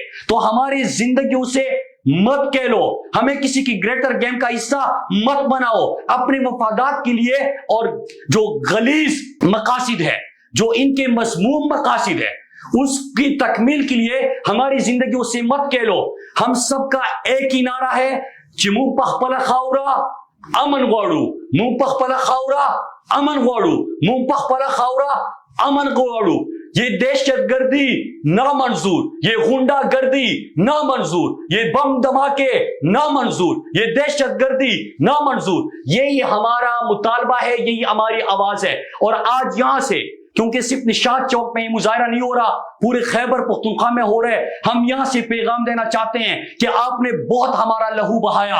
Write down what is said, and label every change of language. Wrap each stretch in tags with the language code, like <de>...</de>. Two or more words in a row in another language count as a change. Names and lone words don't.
<ur>تو ہماری زندگیوں سے مت کہہ لو, ہمیں کسی کی</ur> <en>greater game</en> <ur>کا حصہ مت بناؤ. اپنے مفادات کے لیے اور جو غلیظ مقاصد ہے, جو ان کے مذموم مقاصد ہے, اس کی تکمیل کے لیے ہماری زندگیوں سے مت کہہ لو. ہم سب کا ایک ہی نعرہ ہے,</ur> <ps>چمو پخپلا خاورا امن غواړو, مو پخپلا خاورا امن غواړو, مو پخپلا خاورا امن غواړو.</ps> <ur>یہ دہشت گردی نامنظور, یہ غنڈہ گردی نامنظور, یہ بم دھماکے نامنظور, یہ دہشت گردی نامنظور. یہی ہمارا مطالبہ ہے, یہی ہماری آواز ہے. اور آج یہاں سے, کیونکہ صرف نشاط چوک میں یہ مظاہرہ نہیں ہو رہا, پورے خیبر پختونخوا میں ہو رہے, ہم یہاں سے پیغام دینا چاہتے ہیں کہ آپ نے بہت ہمارا لہو بہایا.</ur>